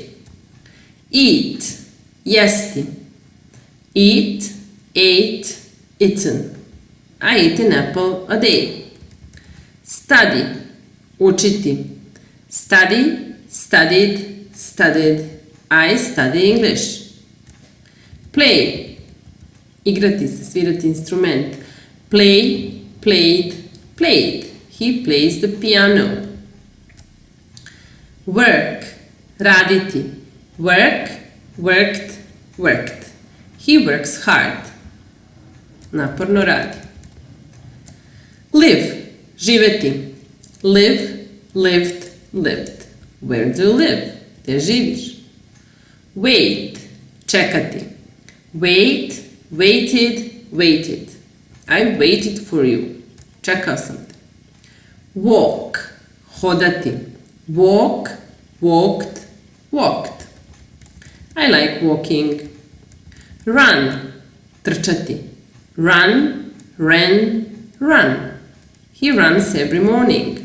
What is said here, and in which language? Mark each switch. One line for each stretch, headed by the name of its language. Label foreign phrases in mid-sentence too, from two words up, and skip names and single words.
English: Eat, jesti. Eat, ate, eaten. I eat an apple a day. Study, učiti. Study, studied, studied. I study English. Play,
Serbian: igrati se, svirati instrument.
English: Play, played, played. He plays the piano. Work, raditi. Work, worked, worked. He works hard.
Serbian: Naporno radi.
English: Live, živeti. Live, lived, lived. Where do you live?
Serbian: Gde živiš? Wait, čekati.
English: Wait, waited, waited. I waited for you.
Serbian: Čekao sam te.
English: Walk, hodati. Walk, walked, walked. I like walking. Run, trčati. Run, ran, run. He runs every morning.